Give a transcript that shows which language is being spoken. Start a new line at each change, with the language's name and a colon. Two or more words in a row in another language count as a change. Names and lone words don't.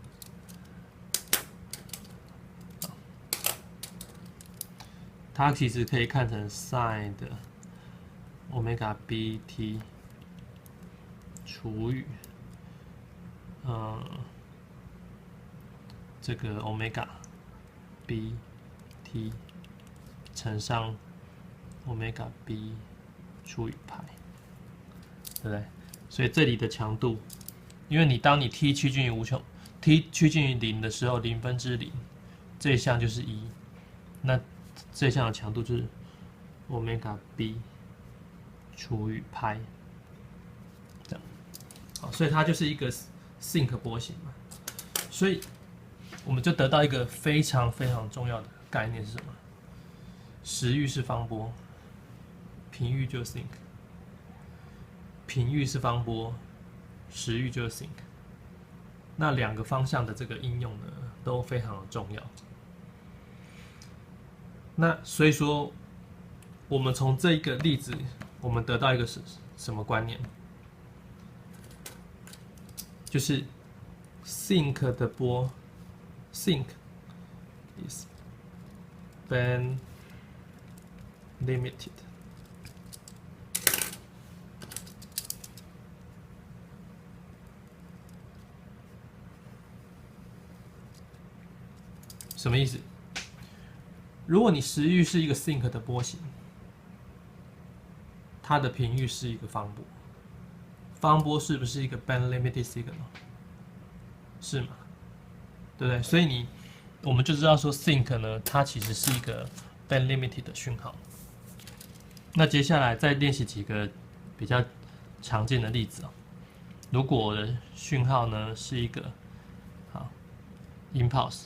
Chinese: 它其實可以看成 sin 的
English: omega bt
Chinese: 除以這個
English: omega bt
Chinese: 乘上
English: omega b
Chinese: 除以派，对不對？所以這裡的強度，因為當你 t 趨近於無窮 ，t 趨近於0的時候，0/0，這一項就是1，那這一項的強度就是
English: omega b
Chinese: 除以派，這樣。好，所以它就是一個 sinc 波形嘛。所以我們就得到一個非常非常重要的概念是什麼？时域是方波，频域就是 sinc。频域是方波，时域就是 sinc。那两個方向的這個應用呢，都非常的重要。那所以說，我們從這一個例子，我們得到一個什麼觀念？就是 sinc 的波 ，
English: sinc is band limited。
Chinese: 什麼意思？如果你时域是一個 sinc 的波形，它的頻域是一個方波，方波是不是一個
English: band limited signal？
Chinese: 是嗎？對不對？所以我們就知道說 sinc 呢，它其實是一個
English: band limited
Chinese: 的訊號。那接下來再練習幾個比較常見的例子哦。如果我的訊號呢是一個impulse。